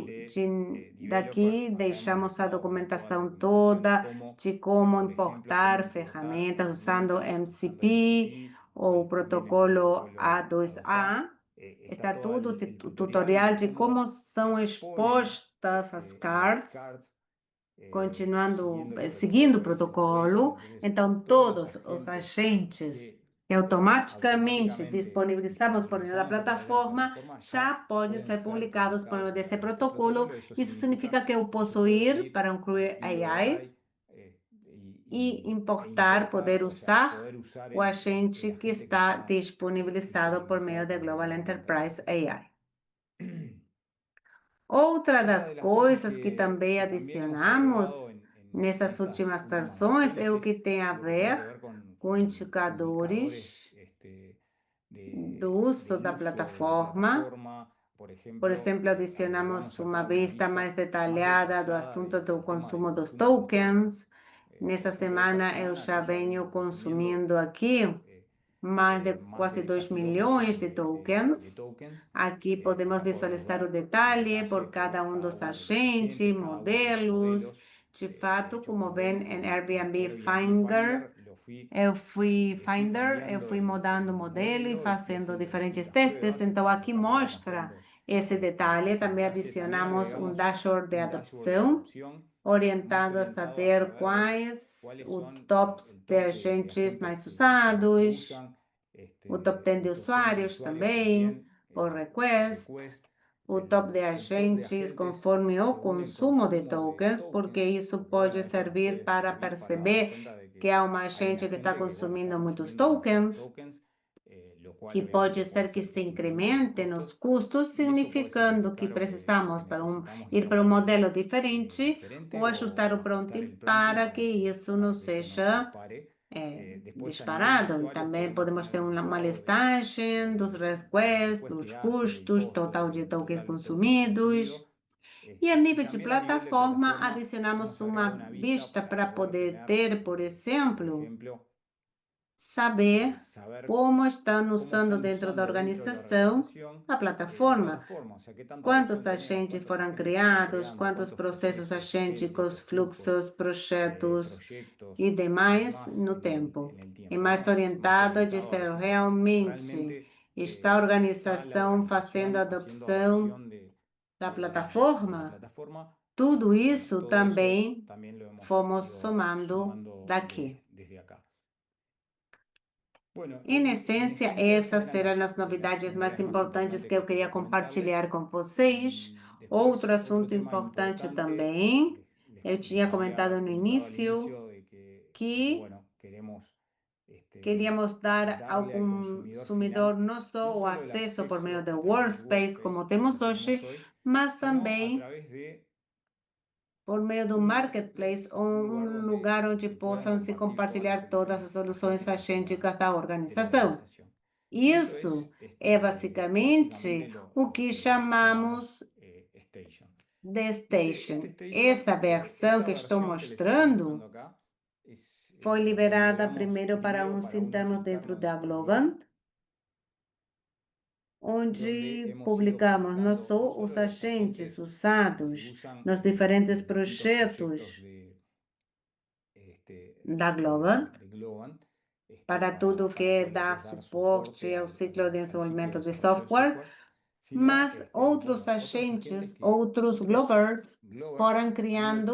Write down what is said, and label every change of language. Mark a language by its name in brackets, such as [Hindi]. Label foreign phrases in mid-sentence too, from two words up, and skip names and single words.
[Portuguese] perfil de daqui [Spanish] developers, acá hemos [Portuguese] deixamos a [Spanish] dejado, bueno, toda la [Portuguese] documentação [Spanish] documentación de toda cómo, de como por ejemplo, cómo importar importar [Portuguese] ferramentas usando [Spanish] herramientas usando MCP MCP, [Portuguese] ou o [Spanish] también el protocolo protocolo A2A. A2A. Está Está todo [Portuguese] tudo [Spanish] el tutorial [Portuguese] tutorial de de como [Spanish] cómo se [Portuguese] são [Spanish] exponen [Portuguese] expostas as [Spanish] las cards, cards continuando, siguiendo el [Portuguese] seguindo o [Spanish] protocolo, esos precios. protocolo. Entonces, [Portuguese] Então, [Spanish] todos los [Portuguese] todos os agentes agentes que que automaticamente [Spanish] automáticamente [Portuguese] disponibilizamos por meio da [Spanish] disponibilizamos a través de la plataforma plataforma [Portuguese] já [Spanish] ya [Portuguese] podem [Spanish] pueden ser ser [Portuguese] publicados por meio [Spanish] publicados a [Portuguese] desse [Spanish] través de este protocolo. protocolo. Eso [Portuguese] Isso significa significa que eu que posso [Spanish] puedo ir ir para a incluir Include AI AI [Portuguese] e e importar, importar, poder [Spanish] o sea, usar poder usar [Portuguese] o [Spanish] el agente que agente que está está [Portuguese] disponibilizado por meio disponibilizado da [Spanish] por medio de Global Global Enterprise Enterprise AI. [Portuguese] AI. Outra [Spanish] Otra [Portuguese] das [Spanish] de las cosas [Portuguese] coisas que também [Spanish] que también hemos agregado [Portuguese] adicionamos [Spanish] en [Portuguese] nessas [Spanish] estas últimas últimas [Portuguese] versões é [Spanish] versiones [Portuguese] o [Spanish] es [Portuguese] que tem a [Spanish] lo que tiene ver que ver [Portuguese] com [Spanish] con indicadores [Portuguese] indicadores do uso [Spanish] del [Portuguese] da [Spanish] uso de la plataforma. plataforma. Por Ejemplo, [Portuguese] exemplo, adicionamos [Spanish] agregamos [Portuguese] uma [Spanish] acá una [Portuguese] vista mais [Spanish] vista más [Portuguese] detalhada do [Spanish] detallada [Portuguese] assunto do [Spanish] del tema del [Portuguese] consumo dos [Spanish] consumo de los tokens. tokens. Por [Portuguese] Nessa [Spanish] ejemplo, esta [Portuguese] semana eu semana já [Spanish] yo ya [Portuguese] venho [Spanish] vengo consumiendo [Portuguese] consumindo aqui mais de [Spanish] más [Portuguese] quase de 2 [Spanish] casi 2 [Portuguese] milhões [Spanish] millones de de tokens. tokens. [Portuguese] Aqui podemos [Spanish] Acá podemos [Portuguese] visualizar o [Spanish] ver el [Portuguese] detalhe [Spanish] detalle por cada por cada [Portuguese] dos [Spanish] uno de los agentes, agentes, cada uno de los modelos. modelos. De De [Portuguese] fato, [Spanish] hecho, como como ven ven [Portuguese] em [Spanish] en Airbnb Airbnb Finder, Finder [Portuguese] eu [Spanish] le fui cambiando [Portuguese] fui mudando o [Spanish] el [Portuguese] modelo e [Spanish] modelo y fui [Portuguese] fazendo [Spanish] haciendo [Portuguese] diferentes [Spanish] distintas [Portuguese] testes. [Spanish] pruebas. [Portuguese] Então, [Spanish] Entonces [Portuguese] aqui [Spanish] acá me va [Portuguese] mostra [Spanish] mostrando [Portuguese] esse detalhe. [Spanish] ese [Portuguese] Também [Spanish] detalle. También [Portuguese] adicionamos um [Spanish] agregamos dashboard de un dashboard de [Portuguese] adopção, [Spanish] adopción más orientado a orientado a saber saber, bueno, [Portuguese] quais [Spanish] cuáles [Portuguese] os [Spanish] son tops el de top de agentes agentes [Portuguese] mais [Spanish] que más se [Portuguese] usados, [Spanish] usan, [Portuguese] o top 10 de [Spanish] el top 10 de [Portuguese] usuários [Spanish] usuarios [Portuguese] também, [Spanish] también, por por request, request, [Portuguese] o top de [Spanish] el top de agentes agentes [Portuguese] conforme o [Spanish] según el consumo de consumo de [Portuguese] tokens, porque [Spanish] tokens, [Portuguese] isso [Spanish] porque bueno, [Portuguese] pode [Spanish] esto nos servir puede para servir para darnos [Portuguese] perceber [Spanish] cuenta de que que [Portuguese] há uma [Spanish] hay una agente que está gente que, bueno, está [Portuguese] consumindo muitos [Spanish] consumiendo demasiados tokens, tokens, lo cual que obviamente [Portuguese] pode [Spanish] puede ser que hacer que se se incrementen los [Portuguese] incrementem nos [Spanish] costos [Portuguese] custos, [Spanish] y eso puede [Portuguese] significando que significar que precisamos [Spanish] necesitamos ir ir a para un [Portuguese] um modelo modelo diferente ou diferente ajustar o o ajustar prompting [Spanish] el prompting [Portuguese] para que isso não para [Spanish] que eso no se [Portuguese] seja [Spanish] dispare. Después a nivel de [Portuguese] disparado. E [Spanish] usuarios [Portuguese] também podemos podemos [Spanish] tener [Portuguese] ter [Spanish] un [Portuguese] uma [Spanish] listado [Portuguese] listagem dos [Spanish] de los requests, requests [Portuguese] dos [Spanish] que hace, del [Portuguese] custos, [Spanish] costo total de del tokens total de tokens [Portuguese] consumidos. [Spanish] consumido. [Portuguese] E a [Spanish] Y [Portuguese] nível de [Spanish] también a nivel de plataforma, plataforma [Portuguese] adicionamos [Spanish] hemos agregado [Portuguese] uma [Spanish] una vista vista para para poder poder tener, [Portuguese] ter, por por exemplo, [Spanish] ejemplo, saber saber [Portuguese] como estão [Spanish] cómo usando están [Portuguese] dentro da [Spanish] usando dentro de la [Portuguese] organização [Spanish] organización [Portuguese] a [Spanish] la plataforma. plataforma, o sea, qué tanta [Portuguese] Quantos [Spanish] adopción tenemos, [Portuguese] agentes [Spanish] cuántos [Portuguese] foram [Spanish] agentes se están [Portuguese] criados, [Spanish] creando, [Portuguese] quantos [Spanish] cuántos [Portuguese] processos [Spanish] procesos, agentes, [Portuguese] agênticos, [Spanish] flujos, [Portuguese] fluxos, projetos [Spanish] proyectos [Portuguese] e [Spanish] y [Portuguese] demais [Spanish] demás [Portuguese] no tempo. [Spanish] en el [Portuguese] É [Spanish] tiempo. Es más orientado a orientado a [Portuguese] dizer [Spanish] decir, bueno, realmente realmente [Portuguese] está a [Spanish] está la [Portuguese] organização fazendo [Spanish] organización haciendo [Portuguese] adopção [Spanish] adopción [Portuguese] da [Spanish] de la plataforma. plataforma. [Portuguese] Tudo [Spanish] Bueno, [Portuguese] isso [Spanish] todo eso [Portuguese] também [Spanish] también lo hemos [Portuguese] fomos [Spanish] ido [Portuguese] somando [Spanish] sumando [Portuguese] daqui. [Spanish] desde acá. Bueno, [Portuguese] Em [Spanish] en [Portuguese] essência, [Spanish] esencia esas [Portuguese] essas [Spanish] eran [Portuguese] serão as [Spanish] de las [Portuguese] novidades mais [Spanish] novedades más importantes importantes que [Portuguese] eu que queria [Spanish] quería comentarles. [Portuguese] compartilhar com vocês. Outro [Spanish] Después, otro [Portuguese] assunto [Spanish] tema importante importante, [Portuguese] também, eu [Spanish] les [Portuguese] tinha [Spanish] había [Portuguese] comentado no [Spanish] comentado al [Portuguese] início [Spanish] inicio de que que bueno, queremos [Portuguese] Queríamos dar ao [Spanish] darle al consumidor final [Portuguese] não só [Spanish] no [Portuguese] o [Spanish] solo el [Portuguese] acesso por meio [Spanish] acceso [Portuguese] do [Spanish] a través del [Portuguese] Workspace, como temos [Spanish] como [Portuguese] hoje, [Spanish] tenemos hoy, [Portuguese] mas [Spanish] sino a [Portuguese] também [Spanish] través de [Portuguese] por meio do [Spanish] un [Portuguese] marketplace, ou um lugar onde [Spanish] se puedan [Portuguese] possam se [Spanish] compartir todas las [Portuguese] compartilhar todas as [Spanish] soluciones [Portuguese] soluções agênticas da [Spanish] de la [Portuguese] organização. [Spanish] organización. Eso [Portuguese] Isso é basicamente o que chamamos Station. de [Spanish] Este Station. Station, [Portuguese] Essa versão que estou [Spanish] versión que les estoy mostrando mostrando acá [Portuguese] foi liberada [Spanish] digamos, [Portuguese] primeiro para [Spanish] primero [Portuguese] uns [Spanish] para unos [Portuguese] internos dentro [Spanish] internos [Portuguese] da [Spanish] dentro de Globant, donde [Portuguese] onde [Spanish] hemos ido [Portuguese] publicamos não [Spanish] publicando [Portuguese] só [Spanish] no solo [Portuguese] os [Spanish] los agentes agentes que se [Portuguese] usados [Spanish] usan [Portuguese] nos diferentes [Spanish] en distintos [Portuguese] projetos da [Spanish] de Globant, Globant, [Portuguese] para tudo que é [Spanish] todo lo dar es dar [Portuguese] suporte ao ciclo de [Spanish] al [Portuguese] desenvolvimento de [Spanish] desarrollo del software, sino, [Portuguese] mas outros [Spanish] bueno, otros agentes, que [Portuguese] outros Globers foram [Spanish] han ido [Portuguese] criando